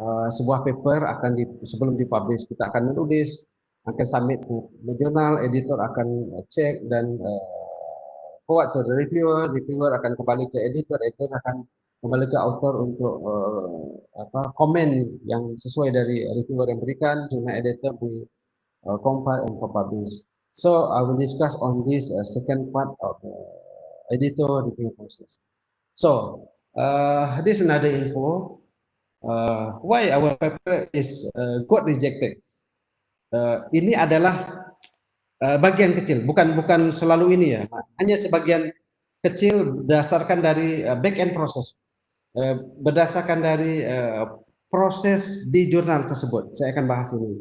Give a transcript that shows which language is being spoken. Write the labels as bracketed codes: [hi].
[id] Sebuah paper akan sebelum dipublish kita akan menulis, akan submit ke jurnal, editor akan cek dan [en] forward to the reviewer, [id] reviewer akan kembali ke editor, editor akan kembali ke author untuk komen yang sesuai dari reviewer yang berikan, jurnal editor [en] we compile and publish. So I will discuss on this second part of editor review process. So this is another info. Why our paper is got rejected. [id] Ini adalah bagian kecil, bukan selalu ini ya, hanya sebagian kecil berdasarkan dari back end proses, berdasarkan dari proses di jurnal tersebut. Saya akan bahas ini.